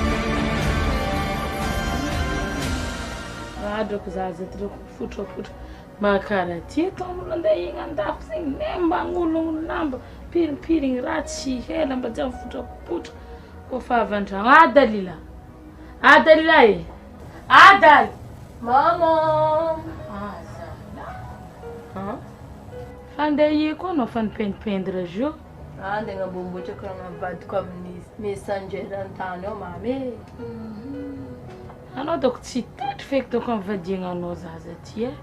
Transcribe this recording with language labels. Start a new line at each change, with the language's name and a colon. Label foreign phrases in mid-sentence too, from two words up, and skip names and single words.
Malagasy: Adoko zaza troko futra Makara ty ataon'olo andeha igny andafy zegny nemba agn'ologno lamba piripirigny raha tsy hela mba tsy mifotrapotra kofa avy an-dragno. Dalila. Dalila e. Dal. Maman. Zala. Fandeha ie koa anao fa nipendipendre zio. Andeha agnambomboatra koa navadiko amin'ny messenger an-tany ao mamy. Anao doko tsy tatry feky doko amivadiagna anao zaza ty e.